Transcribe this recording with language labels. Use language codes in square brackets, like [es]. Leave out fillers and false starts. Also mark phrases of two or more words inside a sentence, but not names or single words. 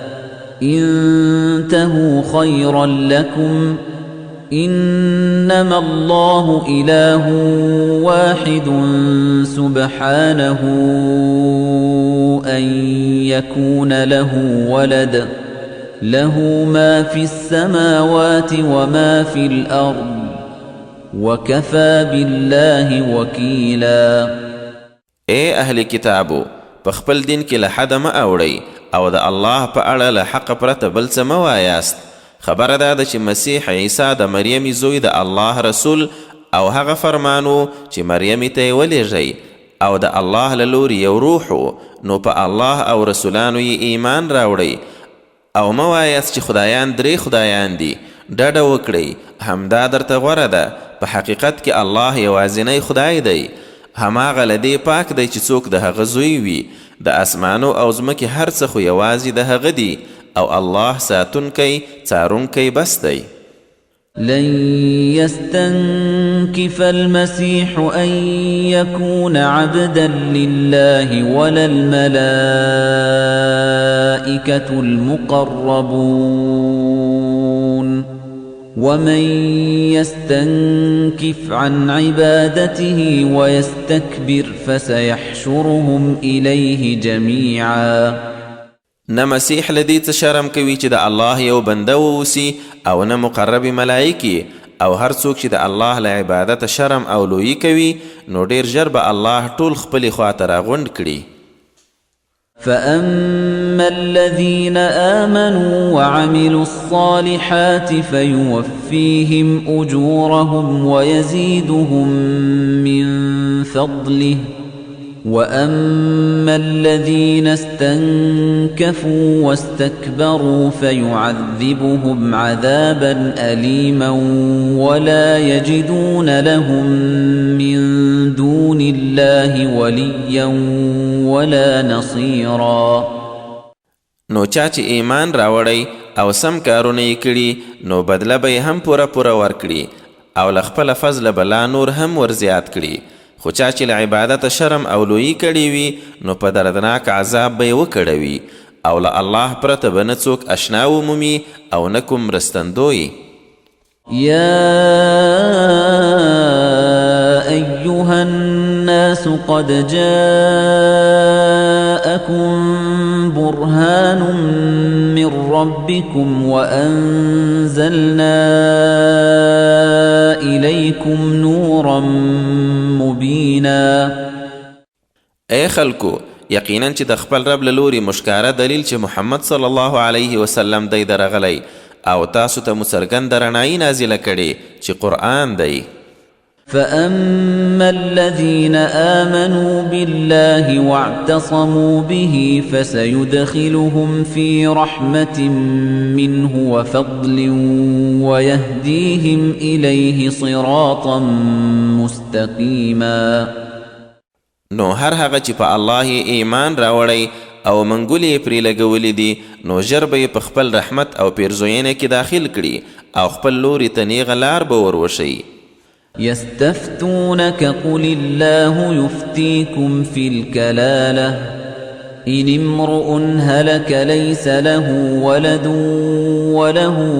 [ar] انتهوا خيرا لكم إنما الله إله واحد سبحانه أن يكون له ولد له ما في السماوات وما في الأرض وكفى بالله وكيلا [ps] اے اهل کتابو په خپل دین کې له حد مه اوړئ او د الله په اړه له حق پرته بل څه مه وایاست خبره ده چې مسیح عیسی د مریم زوی د الله رسول او هغه فرمانو چې مریم ته یې ولیږئ او د الله له لوري یو روح نو په الله او رسولانو یې ایمان راوړئ او مه وایاست چې خدایان 3 خدایان دي. ډډه وکړئ همدا درته غوره ده. په حقیقت کې الله یوازینی خدای دی. هماغه له دې پاک دی چې څوک د هغه زوی وي. د اسمانو او ځمکې هر څه خو یوازې د هغه دي او الله ساتونکی څارونکی بس دی. [ar] لن يستنكف المسيح أن يكون عبدا لله ولا الملائكة المقربون ومن يستنكف عن عبادته ويستكبر فسيحشرهم إليه جميعا. [ps] نه مسیح لدی څه شرم کوي چې د الله یو بنده ووسی او نه مقرب ملائکی او هر څوک چې د الله له عبادت شرم او لویی کوي نو ډیر ژر به الله ټول خپلې خواته راغونډ کړي. [ar] فأما الذين آمنوا وعملوا الصالحات فيوفيهم أجورهم ويزيدهم من فضله وأما الذين استنكفوا واستكبروا فيعذبهم عذابا أليما ولا يجدون لهم من دون الله وليا ولا نصيرا. [ps] نو چا چې ایمان راوړی او سم کارونه یې کړي نو بدله به هم پوره ورکړي او له خپله فضله به لا نور هم ورزیات کړي. خو چا چې له عبادت شرم او لویی کړي وي نو په دردناک عذاب به یې وکړوي او له الله پرته به نه څوک اشنا ومومي او نه کوم مرستندوی. [ar] يا أيها الناس قد جاءكم برهان من ربكم وأنزلنا إليكم نورا مبينا. [ps] اے خلکو یقینا چې د خپل رب له لوري مشکاره دلیل چې محمد [ar] صلی الله علیه وسلم [ps] دی درغلی او تاسو ته مو څرګنده رڼایي نازله کړې چې قرآن دی. [ar] فأما الذين آمنوا بالله واعتصموا به فسيدخلهم في رحمة منه وفضل ويهديهم إليه صراطا مستقيما. [ps] نو هر هغه چې په الله ایمان راوړی او منګولې پرې لګولې دي نو ژر به یې په خپل رحمت او پیرزوینه کې داخل کړي او خپل لوري ته نیغه لار به وروښیي. [ar] يستفتونك قل الله يفتيكم في الكلالة إن امرؤ هلك ليس له ولد وله